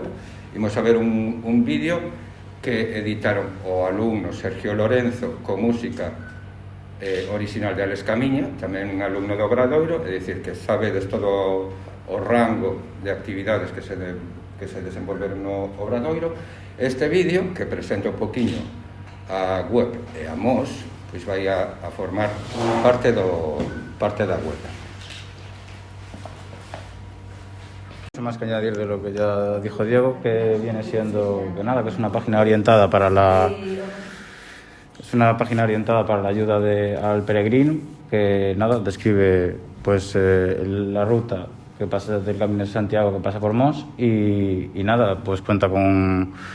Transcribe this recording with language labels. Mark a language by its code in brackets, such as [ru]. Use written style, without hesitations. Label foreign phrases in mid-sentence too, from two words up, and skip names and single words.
[gl] Imos a ver un vídeo que editaron o alumno Sergio Lorenzo con música original de Alex Camiña, tamén un alumno do Obradoiro, é dicir, que sabedes todo o rango de actividades que se desenvolveron no Obradoiro. Este vídeo, que presenta un poquinho a web e a Mos, pois vai a formar parte da web. [es] Más que añadir de lo que ya dijo Diego, que viene siendo que es una página orientada para la ayuda al peregrino, que describe pues la ruta que pasa desde el Camino de Santiago, que pasa por Mos, y pues cuenta con